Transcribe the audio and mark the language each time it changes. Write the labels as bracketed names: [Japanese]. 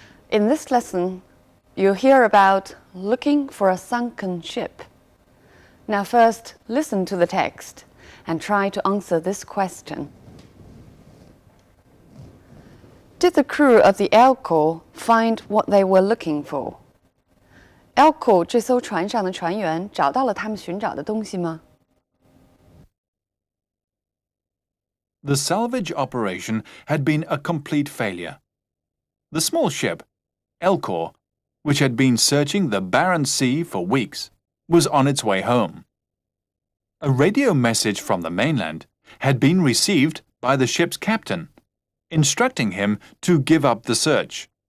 [English] In this lesson, you'll hear about looking for a sunken ship. Now first, listen to the text and try to answer this question. Did the crew of the Elco find what they were looking for? [Chinese] Elco 这艘船上的船员找到了他们寻找的东西吗？ [English] The salvage operation had been a complete failure. The small ship, Elcor, which had been searching the barren sea for weeks, was on its way home. A radio message from the mainland had been received by the ship's captain, instructing him to give up the search.